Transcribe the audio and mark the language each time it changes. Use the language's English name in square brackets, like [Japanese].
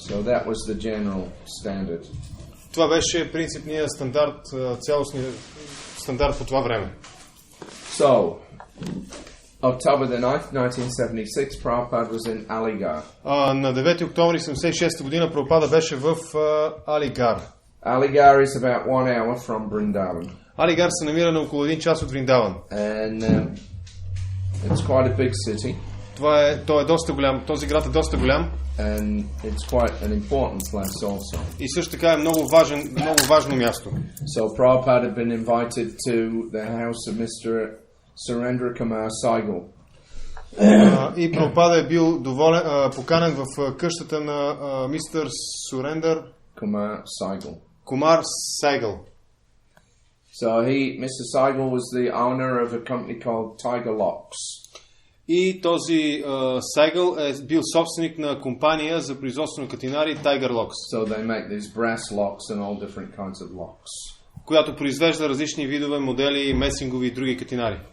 [English] So that was the general standard. [Bulgarian] Това беше принципният стандарт, цялостният стандарт по това време. [English] So, October the 9th, 1976, Prabhupada was in Aligarh. [Bulgarian] На 9 октомври 1976 година Прабхупада беше в Алигар. [English] Aligarh is about 1 hour from Vrindavan. [Bulgarian] Алигар се намира на около 1 час от Вриндаван. [English] And it's quite a big city. [Bulgarian] Той е доста голям, този град е доста голям. [English] And it's quite an important place also. [Bulgarian] И също така е много важно място. [English] So Prabhupada had been invited to the house of Mr. Surendra Kumar Saigal. [Bulgarian] И Прабхупада е бил поканен в къщата на мистер Сурендър Kumar Saigal. Kumar Saigal. [English] So Mr. Saigal was the owner of a company called Tiger Locks. [Bulgarian] И този Сайгъл е бил собственик на компания за производство на катинари Tiger Locks. [English] So they make these brass locks and all different kinds of locks. [Bulgarian] Която произвежда различни видове модели, месингови и други катинари.